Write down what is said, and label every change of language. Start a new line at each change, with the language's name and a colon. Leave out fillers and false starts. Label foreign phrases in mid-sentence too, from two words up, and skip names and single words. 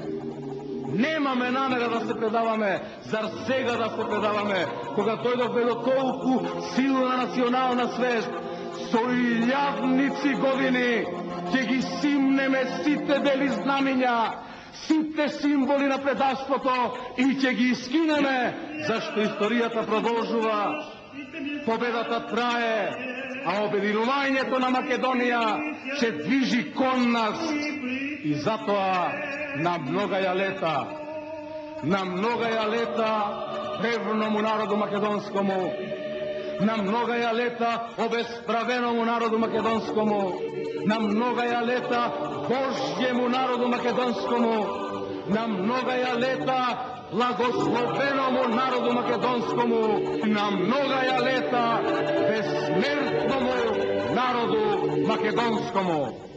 Macedonian: Немаме намера да се предаваме, зар сега да се предаваме, кога дојдовме до толку силна национална свест, со илјадници години ќе ги симнеме сите бели знамиња, сите символи на предавството и ќе ги скинеме, зашто историјата продолжува, победата трае, а обединувањето на Македонија ќе движи кон нас.
Church Slavic: И затоа на многаја лета древному народу македонскому, на многаја лета обесправеному народу македонскому, на многаја лета Божјему народу македонскому, на многаја лета благословеному народу македонскому, на многаја лета безсмертному народу македонскому.